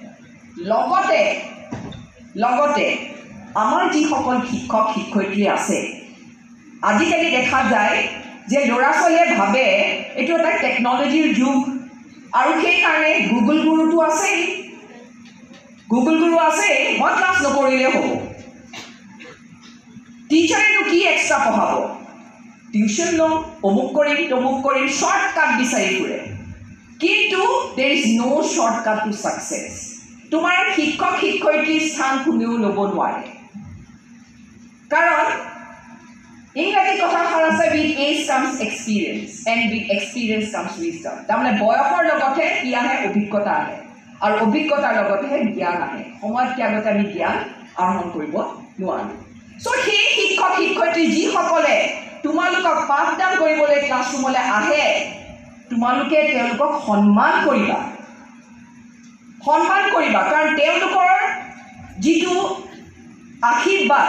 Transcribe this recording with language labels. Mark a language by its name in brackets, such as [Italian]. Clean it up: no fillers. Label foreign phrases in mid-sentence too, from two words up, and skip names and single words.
[Assamese] লগতে আমাৰ যিসকল শিক্ষক শিক্ষয়িত্ৰী আছে আজিকালি দেখা যায় যে ল'ৰা ছোৱালীয়ে ভাবে এইটো এটা টেকন'লজিৰ যুগ আৰু সেইকাৰণে গুগল গুৰুটো আছেই মই ক্লাছ নকৰিলেও হ'ব টিচাৰেনো কি এক্সট্ৰা পঢ়াব টিউশ্যন ল'ম অমুক কৰিম তমুক কৰিম শ্বৰ্টকাট বিচাৰি ফুৰে কিন্তু [English] there is no shortcut to success. [Assamese] তোমাৰ শিক্ষক শিক্ষয়িত্ৰীৰ স্থান কোনেও ল'ব নোৱাৰে কাৰণ ইংৰাজী কথাষাৰ আছে [English] with age comes experience and with experience comes wisdom. [Assamese] তাৰমানে বয়সৰ লগতে কি আহে অভিজ্ঞতা আহে আৰু অভিজ্ঞতাৰ লগতে জ্ঞান আহে সময়ত কি আগতে আমি জ্ঞান আহৰণ কৰিব নোৱাৰোঁ চ' সেই শিক্ষক শিক্ষয়িত্ৰী যিসকলে তোমালোকক পাঠদান কৰিবলৈ ক্লাছৰুমলৈ আহে তোমালোকে তেওঁলোকক সন্মান কৰিবা কাৰণ তেওঁলোকৰ যিটো আশীৰ্বাদ